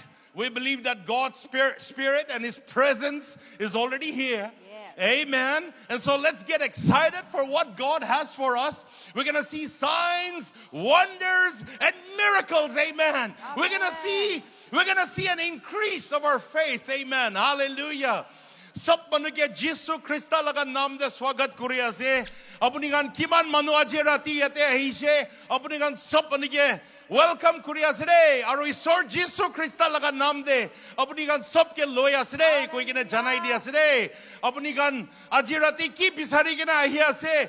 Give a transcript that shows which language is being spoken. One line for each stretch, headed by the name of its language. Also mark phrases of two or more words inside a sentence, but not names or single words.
English: We believe that God's Spirit and His presence is already here. Amen. And so let's get excited for what God has for us. We're going to see signs, wonders, and miracles. Amen. We're going to see an increase of our faith. Amen. Hallelujah.
Naga Pidgin: Sab manuke Jisu Krista laga naam de swagat kuriya se. Apunigan kiman manu aje rati yate ahishe. Apunigan sab manuke welcome kuriya sire. Aro isor Jisu Krista laga naam de. Apunigan sab ke loya sire. Koi kine janai diya sire. Apunigan aje rati ki bisari kina ahiya se.